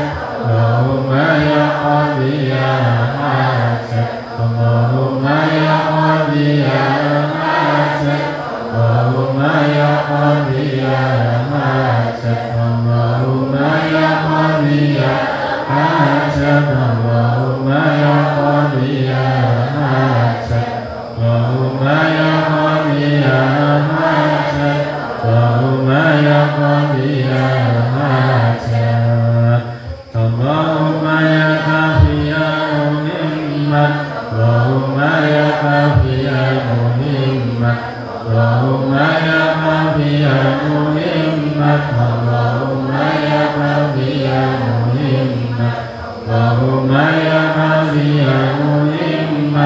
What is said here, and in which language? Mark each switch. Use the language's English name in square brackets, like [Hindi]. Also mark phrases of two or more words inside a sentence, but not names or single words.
[Arabic] اللهم يا قاضي الحاجات، اللهم يا قاضي الحاجات، اللهم يا قاضي الحاجات، اللهم يا قاضي الحاجات، اللهم يا قاضي الحاجات، اللهم يا قاضي الحاجات، اللهم يا قاضي hajat, اللهم يا كافي المهمات، اللهم يا كافي المهمات، اللهم يا كافي المهمات، اللهم يا كافي المهمات، اللهم يا كافي المهمات,